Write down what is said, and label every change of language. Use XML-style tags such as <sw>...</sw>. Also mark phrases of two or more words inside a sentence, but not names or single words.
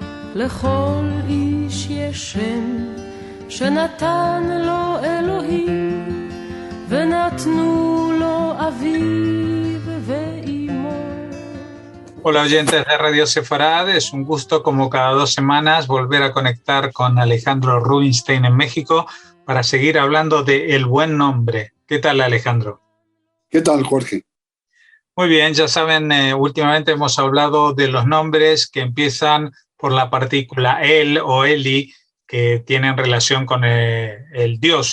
<he>לכל איש יש שם שנתן לו אלוהים ונתנו לו אביו ואימו.</he> <es>Hola oyentes de Radio Sefarad, es un gusto como cada 2 semanas volver a conectar con Alejandro Rubinstein en México para seguir hablando de El Buen Nombre. ¿Qué tal, Alejandro? ¿Qué tal, Jorge? Muy bien, ya saben, últimamente hemos hablado de los nombres que empiezan por la partícula el o eli, que tienen relación con el Dios.</es>